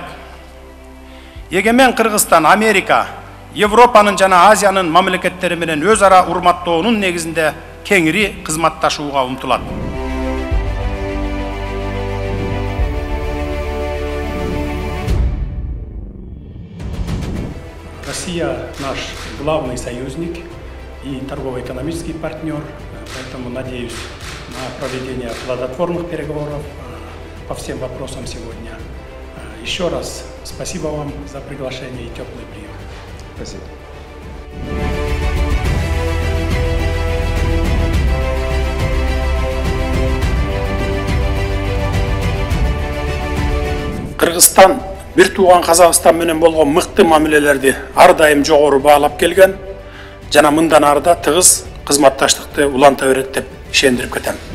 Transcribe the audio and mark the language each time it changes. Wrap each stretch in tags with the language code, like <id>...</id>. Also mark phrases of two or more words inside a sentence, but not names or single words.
<ky>Егемен Кыргызстан, Америка, Европанын жана Азиянын мамлекеттери менен өз ара урматтоонун негизинде кеңири кызматташууга умтулат.</ky> <ru>Россия наш главный союзник и торгово-экономический партнер, поэтому надеюсь на проведение плодотворных переговоров по всем вопросам сегодня. Еще раз спасибо вам за приглашение и теплый прием. Спасибо.</ru> <ky>Кыргызстан бир тууган Казакстан менен болгон мыкты мамилелерди ар дайым жогору баалап келген жана мындан ары да тыгыз кызматташтыкты уланта берет деп ишендирип кетем.</ky>